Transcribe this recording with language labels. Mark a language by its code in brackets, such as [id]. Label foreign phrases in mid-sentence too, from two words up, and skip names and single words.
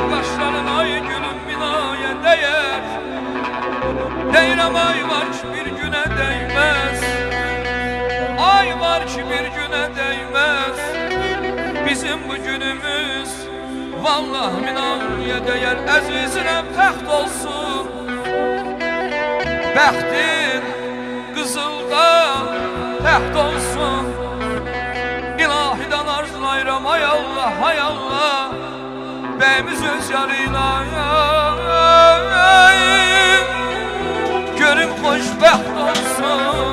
[tr] Başların ay gülüm minaya değer. Deyirəm ay var ki bir güne değmez, ay var ki bir güne değmez. Bizim bu günümüz vallahi minaya değer. [az] Əzizinem təxt olsun, bəxtin qızılda təxt olsun. İlahidən arzulayıram ay Allah, ay Allah. Bəyimiz öz yarıyla görüm xoşbəxt olsun.